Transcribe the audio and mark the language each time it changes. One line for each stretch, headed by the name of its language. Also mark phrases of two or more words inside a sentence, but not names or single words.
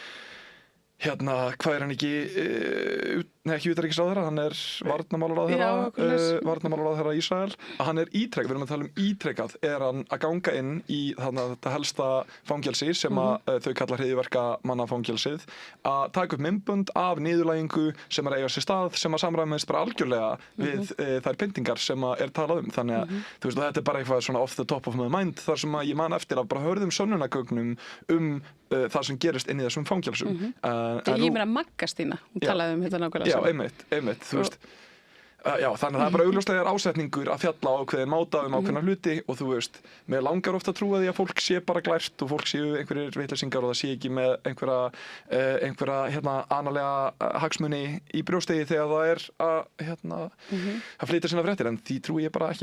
Icelandic: hvað hann ekki, ekki utanríkisráðherra, hann varnarmálaráðherra Ísrael, að hann ítrekað, við erum að tala um ítrekað, hann að ganga inn í þetta helsta fangelsi sem að þau kalla hryðjuverkamannafangelsið, að taka upp myndbönd af niðurlægingu sem eiga sér stað, sem að samræmist bara algjörlega við þær pyntingar sem að talað um. Þannig að þú veist, þetta bara eitthvað svona
English: off the top of my mind,
Icelandic: þar sem að ég man eftir að bara hörðum sönnunargögnum það sem gerist inn í þessum fangelsum. Ég meina Maggastína, hún talaði um þetta nákvæmlega. Já, einmitt, þú veist. Já, þannig að það bara augljóslega ásetningur að fjalla á ákveðin máta ákveðna hluti og þú veist, mér langar ofta að trúa því að fólk sé bara glært og fólk séu einhverjir vitleysingar og það sé ekki með einhverja analega hagsmuni í brjóstegi þegar það að flytja sína fréttir, en því trúi ég bara ekki.